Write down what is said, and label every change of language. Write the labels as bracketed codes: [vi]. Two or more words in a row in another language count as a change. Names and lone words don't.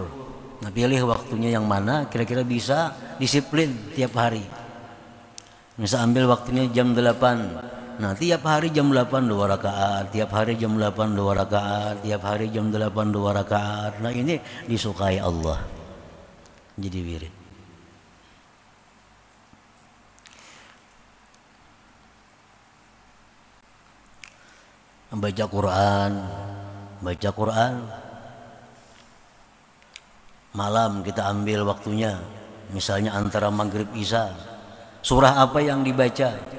[id] Nah pilih waktunya yang mana kira-kira bisa disiplin tiap hari. Misal ambil waktunya jam 8. Nah tiap hari jam 8 2 rakaat, tiap hari jam 8 2 rakaat, tiap hari jam 8 2 rakaat. Nah ini disukai Allah. Jadi wirid. Baca Quran malam kita ambil waktunya, misalnya antara maghrib isya, surah apa yang dibaca.